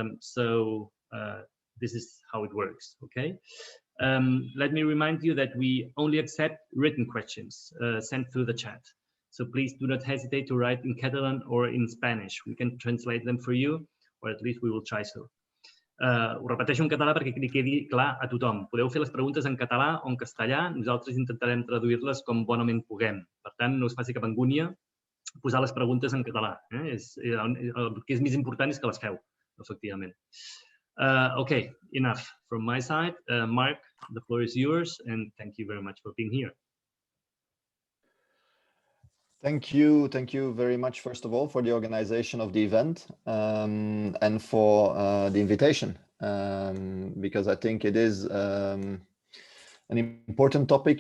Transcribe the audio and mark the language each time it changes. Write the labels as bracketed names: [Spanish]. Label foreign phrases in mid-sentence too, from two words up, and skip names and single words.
[English] This is how it works, okay? Let me remind you that we only accept written questions sent through the chat. So please do not hesitate to write in Catalan or in Spanish. We can translate them for you, or at least we will try so. [Catalan] Ho repeteixo en català perquè li quedi clar a tothom. Podeu fer les preguntes en català o en castellà. Nosaltres intentarem traduir-les com bonament puguem. Per tant, no us faci cap angúnia posar les preguntes en català. El que és més important és que les feu, efectivament. [English] Okay, enough from my side. Marc, the floor is yours, and thank you very much for being here. Thank you very much, first of all, for the organization of the event and for the invitation, because I think it is an important topic.